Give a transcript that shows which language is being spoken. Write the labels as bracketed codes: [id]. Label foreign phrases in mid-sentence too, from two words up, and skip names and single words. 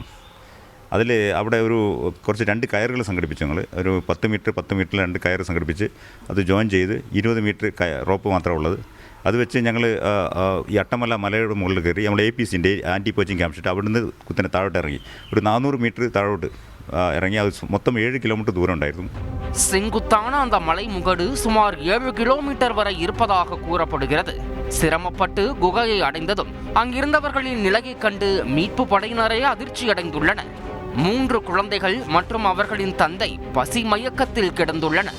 [ml] അതിൽ അവിടെ കുറച്ച് 2 കയറുകൾ സംഘടിപ്പിച്ചു. ഞങ്ങൾ ഒരു 10 മീറ്റർ 2 കയറ് സംഘടിപ്പിച്ച് അത് ജോയിൻ ചെയ്ത് 20 മീറ്റർ റോപ്പ് മാത്രമേ ഉള്ളത്. അത് വെച്ച് ഞങ്ങൾ ഈ അട്ടമല മലയുടെ മുകളിൽ കയറി നമ്മൾ APCൻ്റെ [en] anti poaching camp [ml] അവിടുന്ന് കുത്തനെ താഴോട്ട് ഇറങ്ങി ഒരു 400 മീറ്റർ താഴോട്ട് [ta] இறங்கி அது மொத்தம் 7 கிலோமீட்டர் தூரம் உண்டாயிருக்கும். செங்குத்தான அந்த மலை முகடு சுமார் 7 கிலோமீட்டர் வரை இருப்பதாக கூறப்படுகிறது. சிரமப்பட்டு குகையை அடைந்ததும் அங்கிருந்தவர்களின் நிலையை கண்டு மீட்பு படையினரே அதிர்ச்சி அடைந்துள்ளனர். 3 குழந்தைகள் மற்றும் அவர்களின் தந்தை பசி மயக்கத்தில் கிடந்துள்ளனர்.